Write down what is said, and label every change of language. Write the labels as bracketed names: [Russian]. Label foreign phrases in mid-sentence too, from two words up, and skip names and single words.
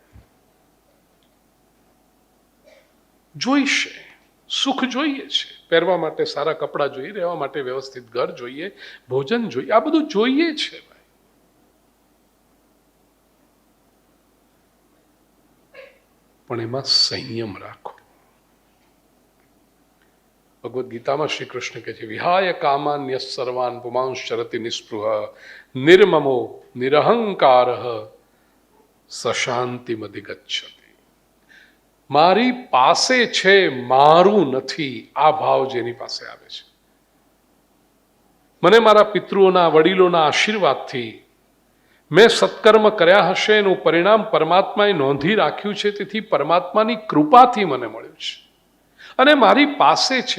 [Gujarati] જોઈશે, સુખ જોઈએ છે, પહેરવા માટે સારા કપડાં જોઈએ, રહેવા માટે વ્યવસ્થિત ઘર જોઈએ, ભોજન જોઈએ, આ બધું જોઈએ છે. પણ એમાં સંયમ રાખો. ભગવદ્ ગીતામાં શ્રી કૃષ્ણ કહે છે, [Sanskrit] विहाय कामान्य सर्वान पुमांश्चरति निस्पृह निर्ममो निरहंकार सशांतिमधिगच्छति. [Gujarati] મારી પાસે છે, મારું નથી, આ ભાવ જેની પાસે આવે છે. મને મારા પિતૃઓના, વડીલોના આશીર્વાદથી મેં સત્કર્મ કર્યા હશે એનું પરિણામ પરમાત્માએ નોંધી રાખ્યું છે, તેથી પરમાત્માની કૃપાથી મને મળ્યું છે અને મારી પાસે છે.